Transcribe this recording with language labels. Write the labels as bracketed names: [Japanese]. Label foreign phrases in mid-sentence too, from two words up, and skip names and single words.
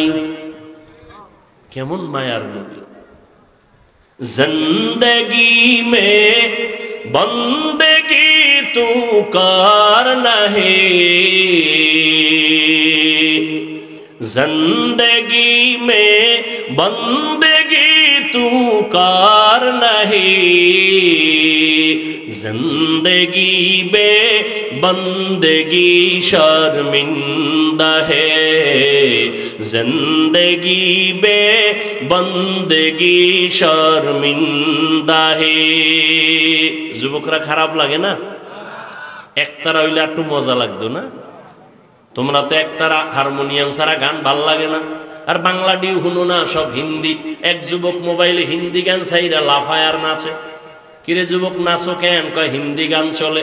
[Bangla] কেমন মায়ার নবী। [Hindi] ज़िंदगी में बंदगी तू करना है, ज़िंदगी में बंदगी तू करना है, जिंदगी बे बंदगी शर्मिंदा है, जिंदगी बे बंदगी शर्मिंदा है। [Bangla] যুবকরা খারাপ লাগে না? একতারা হইলে একটু মজা লাগতো না? তোমরা তো একতারা হারমোনিয়াম ছাড়া গান ভাল লাগে না। আর বাংলা ডিউ শুনো না, সব হিন্দি। এক যুবক মোবাইলে হিন্দি গান চাইরা লাফায় আর নাচে। কিরে যুবক নাচো কেন? কয় হিন্দি গান চলে।